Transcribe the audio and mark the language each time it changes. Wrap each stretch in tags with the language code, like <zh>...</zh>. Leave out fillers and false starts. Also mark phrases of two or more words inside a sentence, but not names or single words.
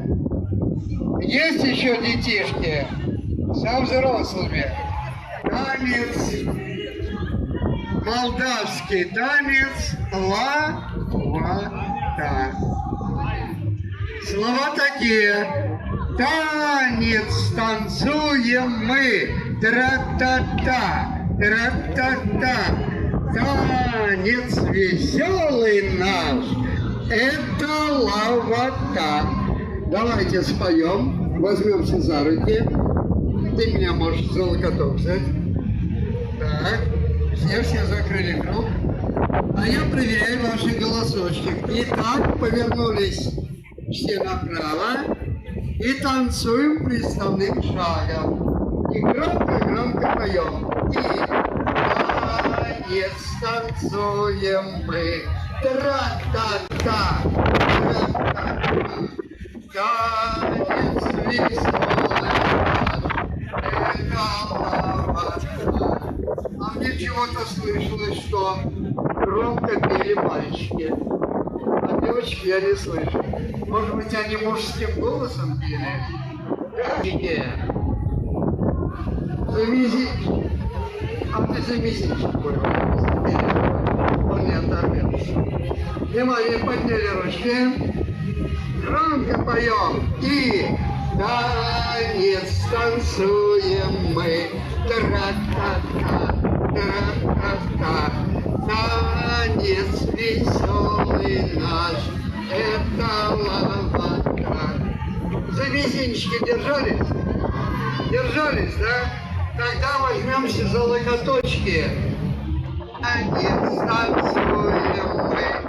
<ru>Есть еще детишки со взрослыми. Танец, молдавский танец лавата. Слова такие. Танец танцуем мы, тра-та-та, тра-та-та. Танец веселый наш, это лавата. Давайте споем, возьмемся за руки. Ты меня можешь за локоток взять. Так, все закрыли круг. А я проверяю ваши голосочки. Итак, повернулись все направо и танцуем приставным шагом. И громко поем. И танец танцуем мы. Тра-та-та, тра-та-та. Танец веселый, это лавата. А мне чего-то слышалось, что громко пели мальчики, а девочки я не слышу. Может быть, они мужским голосом пели? Замизичек. А ты замизичек понял. Он не оторвется. Внимание, подняли ручки. Громко поем. И танец танцуем мы. Тра-та-та, тра-та-та. Танец веселый наш, это лавата. За мизинчики держались? Держались, да? Тогда возьмемся за локоточки. Танец танцуем мы.</ru>